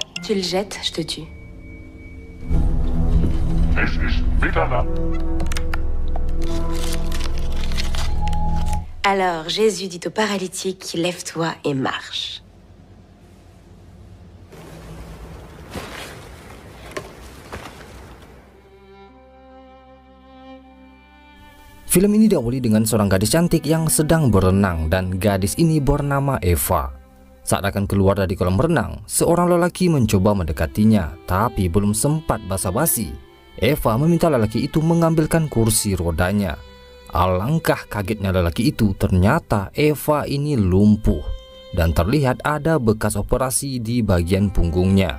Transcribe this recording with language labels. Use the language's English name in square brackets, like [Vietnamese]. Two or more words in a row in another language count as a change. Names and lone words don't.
[French] Tu le jettes, je te tue. [German] Es ist Mitternacht. [French] Alors Jésus dit au paralytique, lève-toi et marche. [Indonesian] Film ini diawali dengan seorang gadis cantik yang sedang berenang dan gadis ini bernama Eva. Saat akan keluar dari kolam renang, seorang lelaki mencoba mendekatinya, tapi belum sempat basa-basi. Eva meminta lelaki itu mengambilkan kursi rodanya. Alangkah kagetnya lelaki itu, ternyata Eva ini lumpuh dan terlihat ada bekas operasi di bagian punggungnya.